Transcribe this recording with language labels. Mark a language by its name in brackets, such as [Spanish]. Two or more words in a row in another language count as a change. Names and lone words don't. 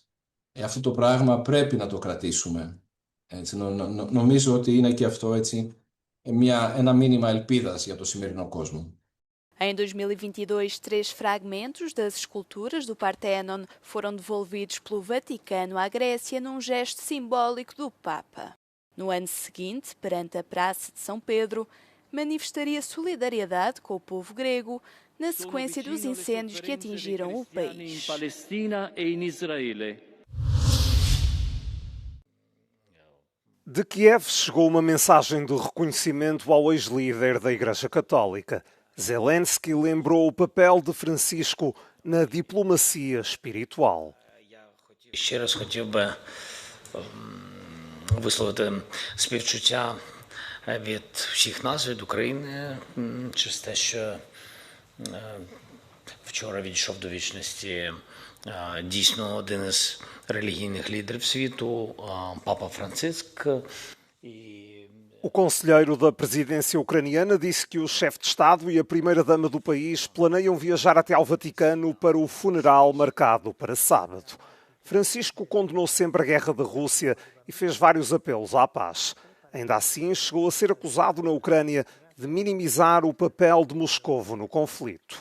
[Greek] Αυτό το πράγμα πρέπει να το κρατήσουμε. Έτσι, νομίζω ότι είναι και αυτό, έτσι, ένα μήνυμα ελπίδας για το σημερινό κόσμο. [Portuguese] Em 2022, 3 fragmentos das esculturas do Parthenon foram devolvidos pelo Vaticano à Grécia num gesto simbólico do Papa. No ano seguinte, perante a Praça de São Pedro, manifestaria solidariedade com o povo grego na sequência dos incêndios que atingiram o país. De Kiev chegou uma mensagem de reconhecimento ao ex-líder da Igreja Católica. Zelensky lembrou o papel de Francisco na diplomacia espiritual. [Ukrainian] Ще раз хотів би висловити співчуття від всіх нас, від України, через те, що вчора відійшов до вічності дійсно один із релігійних лідерів світу, Папа Франциск. І [Portuguese] O conselheiro da presidência ucraniana disse que o chefe de Estado e a primeira-dama do país planeiam viajar até ao Vaticano para o funeral marcado para sábado. Francisco condenou sempre a guerra da Rússia e fez vários apelos à paz. Ainda assim, chegou a ser acusado na Ucrânia de minimizar o papel de Moscovo no conflito.